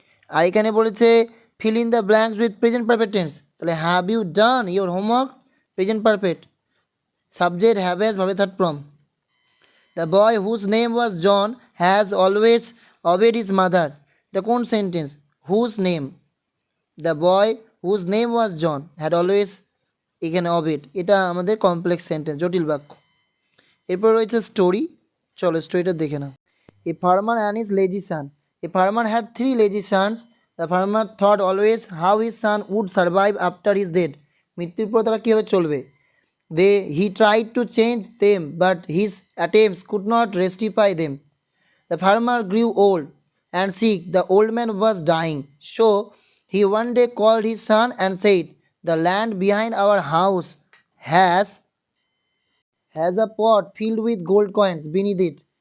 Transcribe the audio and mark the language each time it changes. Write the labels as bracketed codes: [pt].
[bn] আর এখানে বলেছে [en] fill in the blanks with present perfect tense, [bn] তাহলে [en] have you done your homework, present perfect, subject have has verb third form. The boy whose name was John has always obeyed his mother, [bn] এটা কোন sentence, [en] whose name, the boy whose name was John had always, এখানে obeyed, [bn] এটা আমাদের [en] complex sentence, [bn] জটিল বাক্য। এরপর রয়েছে story, চলো স্টোরিটা দেখে নাও। [en] a farmer and his lazy son, a farmer had 3 lazy sons, the farmer thought always how his son would survive after his death, [bn] মৃত্যুর পর তারা কীভাবে চলবে। [en] he tried to change them but his attempts could not rectify them. The farmer grew old and sick, the old man was dying, so he one day called his son and said, the land behind our house has a pot filled with gold coins beneath it.